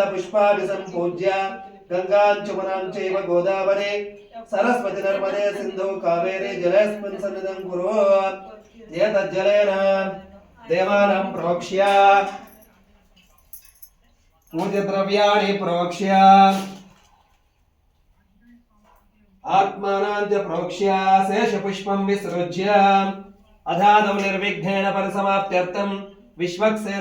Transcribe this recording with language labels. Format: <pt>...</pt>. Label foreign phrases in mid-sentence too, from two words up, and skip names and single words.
<sa>పుష్పాభిసంపూజ్య గంగాంచుమనాంచైవ గోదావరి సరస్వతి నర్మదే సింధు కావేరీ జలేస్మిన్ సన్నిధం కురు ఏతజ్జలేన देवानां प्रोक्ष्य पूज्यद्रव्याणि प्रोक्ष्य आत्मानां च प्रोक्ष्य शेषपुष्पं विसृज्य अधादं निर्विघ्नेन परिसमाप्त्यर्थं विश्वक्सेन</sa>